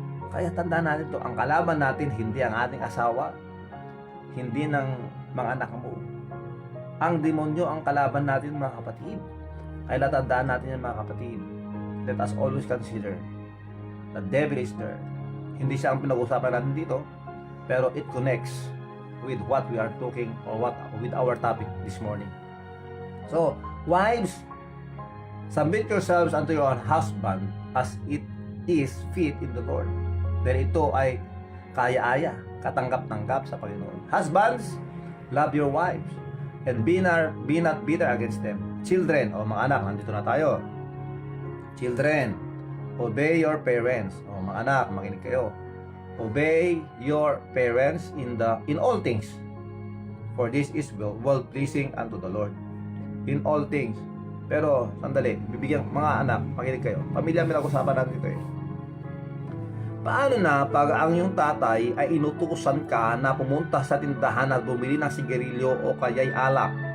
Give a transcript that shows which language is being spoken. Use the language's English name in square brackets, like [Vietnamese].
[Filipino] Kaya tandaan natin to, ang kalaban natin hindi ang ating asawa, hindi ng mga anak mo. Ang demonyo ang kalaban natin, mga kapatid. Kaya tandaan natin yan, mga kapatid. [English] Let us always consider the devil is there. [Filipino] Hindi siya ang pinag-usapan natin dito, pero [English] it connects with what we are talking or with our topic this morning. So, wives, submit yourselves unto your husband as it is fit in the Lord. [Filipino] Dahil ito ay kaya-aya, katanggap-tanggap sa Panginoon. [English] Husbands, love your wives and be not bitter against them. [Filipino] Children, mga anak, nandito na tayo. [English] Children, obey your parents. [Filipino] Mga anak, makinig kayo. [English] Obey your parents in all things, for this is well pleasing unto the Lord. In all things. [Filipino] Pero sandali, bibigyan mga anak, makinig kayo. Pamilya pinag-usapan natin ito eh. Paano na pag ang iyong tatay ay inutusan ka na pumunta sa tindahan at bumili ng sigarilyo o kaya'y alak?